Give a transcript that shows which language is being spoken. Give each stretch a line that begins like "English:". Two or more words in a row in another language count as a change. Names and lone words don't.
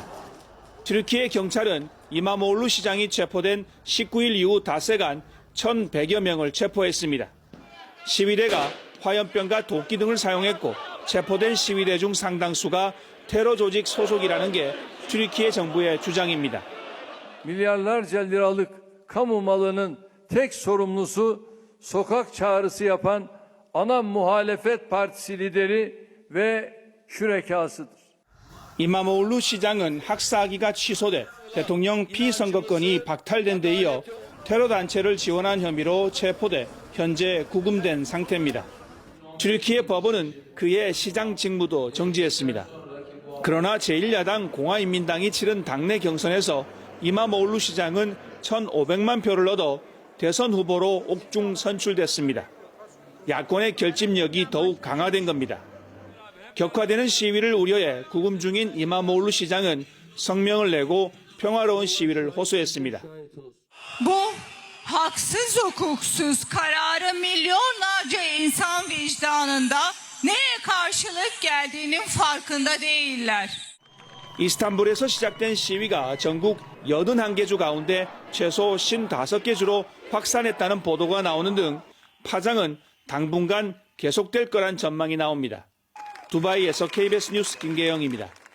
Korean: 튀르키예 경찰은 이마모올루 시장이 체포된 19일 이후 닷새간 1,100여 명을 체포했습니다. 시위대가 화염병과 도끼 등을 사용했고 체포된 시위대 중 상당수가 테러 조직 소속이라는 게 튀르키예 정부의 주장입니다.
Turkish: Milyarlarca liralık kamu malının tek sorumlusu sokak çağrısı yapan ana muhalefet partisi lideri ve şürekasıdır.
Korean: 이마모올루 시장은 학사학위가 취소돼 대통령 피선거권이 박탈된 데 이어 테러 단체를 지원한 혐의로 체포돼 현재 구금된 상태입니다. 튀르키예 법원은 그의 시장 직무도 정지했습니다. 그러나 제1야당 공화인민당이 치른 당내 경선에서 이마모올루 시장은 1,500만 표를 얻어 대선 후보로 옥중 선출됐습니다. 야권의 결집력이 더욱 강화된 겁니다. 격화되는 시위를 우려해 구금 중인 이마모올루 시장은 성명을 내고 평화로운 시위를 호소했습니다.
Turkish: Bu haksız hukuksuz kararı milyonlarca insan vicdanında neye karşılık geldiğinin farkında değiller.
Korean: 이스탄불에서 시작된 시위가 전국 81개 주 가운데 최소 55개 주로 확산했다는 보도가 나오는 등 파장은 당분간 계속될 거란 전망이 나옵니다. 두바이에서 KBS 뉴스 김계영입니다.